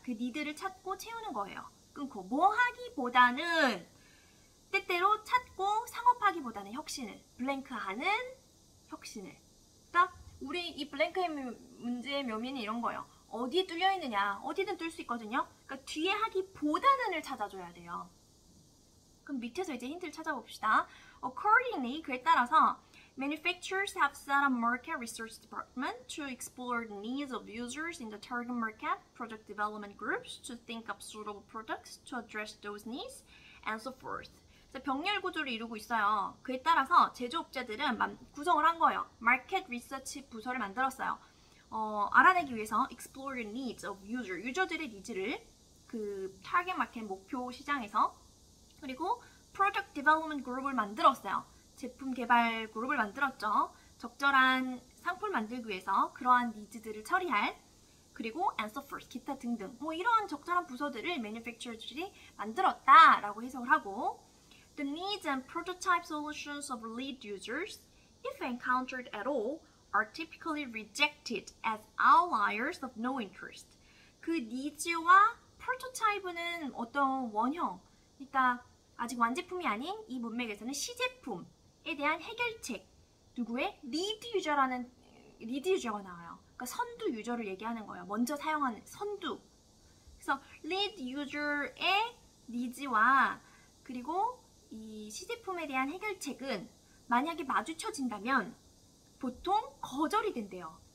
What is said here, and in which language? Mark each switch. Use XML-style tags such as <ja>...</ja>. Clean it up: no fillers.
<ko>그 니드를 찾고 채우는 거예요. 끊고 뭐 하기보다는 때때로 찾고 상업하기보다는 혁신을 블랭크하는 혁신을. 그러니까 우리 이 블랭크의 문제의 묘미는 이런 거예요. 어디에 뚫려 있느냐, 어디든 뚫을 수 있거든요. 그러니까 뒤에 하기보다는을 찾아줘야 돼요. 그럼 밑에서 이제 힌트를 찾아봅시다.</ko> <en>Accordingly,</en> <ko>그에 따라서</ko> <en>manufacturers have set up market research department to explore the needs of users in the target market, project development groups to think up suitable products to address those needs, and so forth.</en> <ko>병렬 구조를 이루고 있어요. 그에 따라서 제조업자들은 구성을 한 거예요. 마켓 리서치 부서를 만들었어요. 알아내기 위해서</ko> <en>explore the needs of user,</en> <ko>유저들의 니즈를 그 타겟 마켓 목표 시장에서, 그리고</ko> <en>product development</en> <ko>그룹을 만들었어요. 제품 개발 그룹을 만들었죠. 적절한 상품을 만들기 위해서 그러한 니즈들을 처리할, 그리고 and so forth, 기타 등등 뭐 이러한 적절한 부서들을 manufacturer들이 만들었다라고 해석을 하고</ko> <en>The needs and prototype solutions of lead users, if encountered at all, are typically rejected as outliers of no interest.</en> <ko>그 니즈와 프로토타입은 어떤 원형, 그러니까 아직 완제품이 아닌 이 문맥에서는 시제품에 대한 해결책, 누구의? 리드 유저라는 리드 유저가 나와요. 그러니까 선두 유저를 얘기하는 거예요. 먼저 사용하는 선두. 그래서 리드 유저의 니즈와 그리고 이 시제품에 대한 해결책은 만약에 마주쳐진다면 보통 거절이 된대요.</ko>